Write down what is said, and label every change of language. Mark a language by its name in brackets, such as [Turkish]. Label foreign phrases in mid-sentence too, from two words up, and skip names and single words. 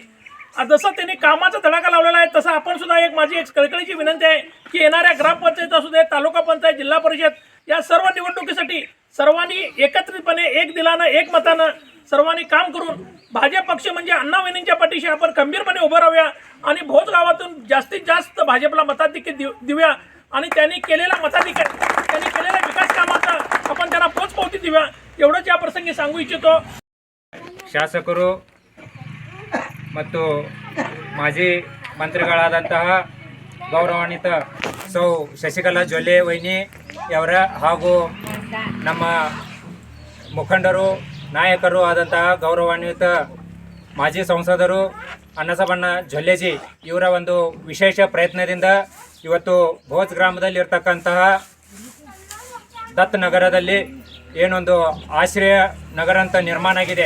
[Marathi] जसं त्यांनी कामाचा धडाका लावलेला आहे तसं आपण सुद्धा माझी एक कळकळीची विनंती आहे की येणाऱ्या ग्रामपंचायत असू दे, तालुका पंचायत, जिल्हा परिषद या सर्व निवडणुकीसाठी सर्वांनी एकत्रितपणे एक दिलानं एक मतानं सर्वांनी काम करून भाजप पक्ष म्हणजे अण्णावहिनींच्या पाठीशी आपण खंबीरपणे उभं राहूया आणि भोज गावातून जास्तीत जास्त भाजपला मताधिक्य देऊया आणि त्यांनी केलेल्या विकास कामाचा आपण त्यांना पोचपावती देऊया, एवढंच या प्रसंगी सांगू इच्छितो। [Kannada] ಶಾಸಕರು ಮತ್ತು ಮಾಜಿ ಮಂತ್ರಿಗಳಾದಂತಹ ಗೌರವಾನ್ವಿತ ಸೌ ಶಶಿಕಲಾ ಜೊಲ್ಲೆ ವೈನಿಯವರ ಹಾಗೂ ನಮ್ಮ ಮುಖಂಡರು, ನಾಯಕರು ಆದಂತಹ ಗೌರವಾನ್ವಿತ ಮಾಜಿ ಸಂಸದರು ಅನ್ನಸಬಣ್ಣ ಜೊಲ್ಲೆಜಿ ಇವರ ಒಂದು ವಿಶೇಷ ಪ್ರಯತ್ನದಿಂದ ಇವತ್ತು ಭೋಜ್ ಗ್ರಾಮದಲ್ಲಿರ್ತಕ್ಕಂತಹ ದತ್ ನಗರದಲ್ಲಿ ಏನೊಂದು ಆಶ್ರಯ ನಗರ ಅಂತ ನಿರ್ಮಾಣ ಆಗಿದೆ।